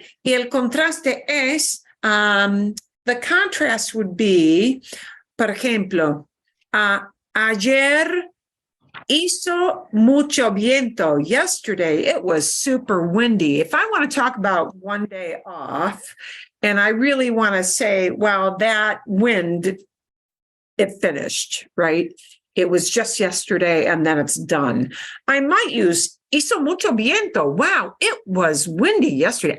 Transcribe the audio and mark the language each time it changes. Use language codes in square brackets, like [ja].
[es] Y el contraste es, [en] the contrast would be, [es] por ejemplo, ayer hizo mucho viento. [en] Yesterday, it was super windy. If I want to talk about one day off, and I really want to say, well, that wind, it finished, right? It was just yesterday and then it's done. I might use [es] hizo mucho viento. [en] Wow, it was windy yesterday.